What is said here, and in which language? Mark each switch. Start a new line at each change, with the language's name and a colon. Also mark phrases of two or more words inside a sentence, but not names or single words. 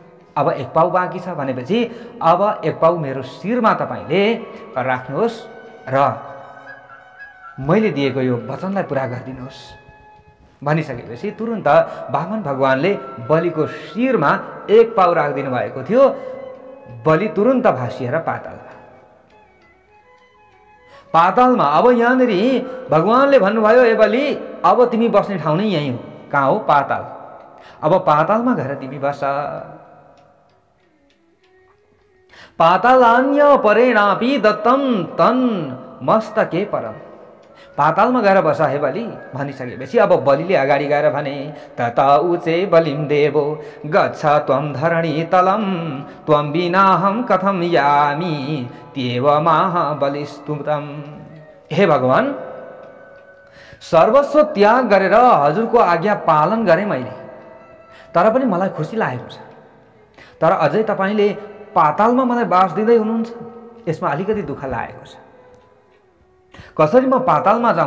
Nepali: अब 1 पाउ बाँकी छ भनेपछि अब 1 पाउ मेरो शिरमा तपाईँले राख्नुहोस् र मैले दिएको यो वचनलाई पुरा गरिदिनुहोस् भनिसकेपछि तुरुन्त वामन भगवानले बलिको शिरमा 1 पाउ राखिदिनु भएको थियो। बलि तुरुन्त भासिएर पातालमा अब यहाँनिर भगवानले भन्नुभयो, हे बलि, अब तिमी बस्ने ठाउँ नै यही हो। कहाँ हो? पाताल। अब पातालमा गएर तिमी बस।
Sanskrit: पातालान्य परेणापि दत्तम तन मस्तके परम।
Nepali: पातालमा गएर बस हे बलि भनिसकेपछि अब बलिले अगाडि गएर भने
Sanskrit: तत उचे बलिम देवो गच्छ त्वं धरणी तलम त्वं विनाहम कथम यामी त्येव माह बलिस्तुतम। हे भगवान, सर्वस्व त्याग गरेर हजुरको आज्ञा पालन गरेँ मैले, तर पनि मलाई खुसी लागेको छ। तर अझै तपाईँले पातालमा मलाई बास दिँदै हुनुहुन्छ, यसमा अलिकति दुःख लागेको छ। कसरी म पातालमा जाउँ?